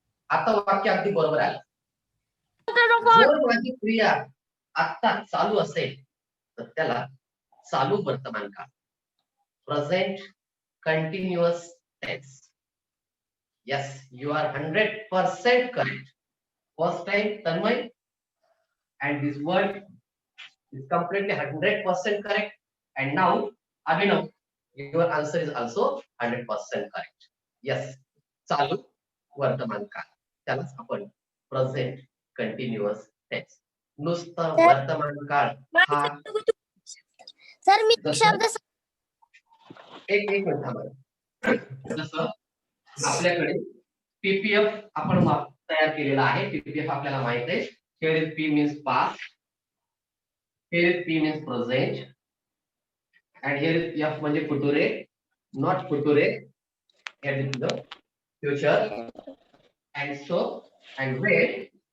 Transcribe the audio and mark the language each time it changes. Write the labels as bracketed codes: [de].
[mr] आता वाक्य अगदी बरोबर आलं. जर माझी क्रिया आता चालू असेल तर त्याला चालू वर्तमान काळ, present continuous tense. [en] Yes, you are 100% correct. First time, Tanmay, and this word is completely 100% correct. And now, Abhinav, your answer is also 100% correct. [mr] Yes, चालू वर्तमान काळ त्यालाच आपण प्रेझेंट कंटिन्युअस टेन्स. नुसतं वर्तमान काळ हा सर मी जसं शब्द एक मिनिट थांबा. जसं आपल्याकडे PPF आपण तयार केलेला आहे. PPF आपल्याला माहित आहे. [en] Here is P means past, here is P means present, and here is F म्हणजे future, not future, here is the future, and so and when.